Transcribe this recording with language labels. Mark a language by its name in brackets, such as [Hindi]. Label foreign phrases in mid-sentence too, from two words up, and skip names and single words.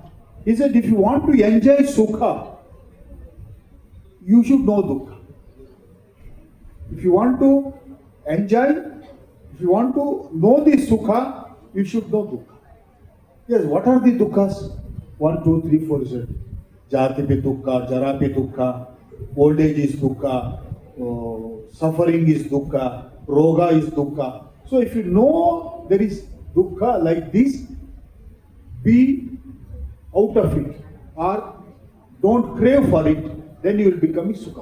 [English] He said if you want to enjoy sukha, you should know dukkha. If you want to enjoy, if you want to know the sukha, you should know dukkha. Yes, what are the dukkhas? 1, 2, 3, 4 is it. [Pali] Jati pe dukkha, jara pe dukkha, [English] old age is dukkha, suffering is dukkha, roga is dukkha. So if you know there is dukkha like this, be out of it or don't crave for it, then you will become sukha.